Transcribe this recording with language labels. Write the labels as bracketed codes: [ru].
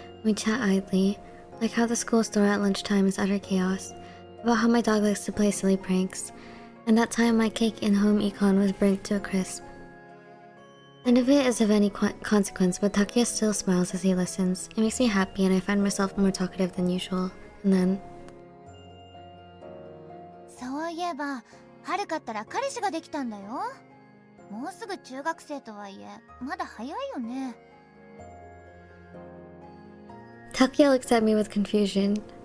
[en] We chat idly, like how the school store at lunchtime is utter chaos, about how my dog likes to play silly pranks, and that time my cake in home econ was burnt to a crisp. None of it is of any consequence, but Takuya still smiles as he listens. It makes me happy and I find myself more talkative than usual. And then... [ja] そういえば、春かったら彼氏ができたんだよ。もうすぐ中学生とはいえ、まだ早いよね。 [en] Takuya looks at me with confusion.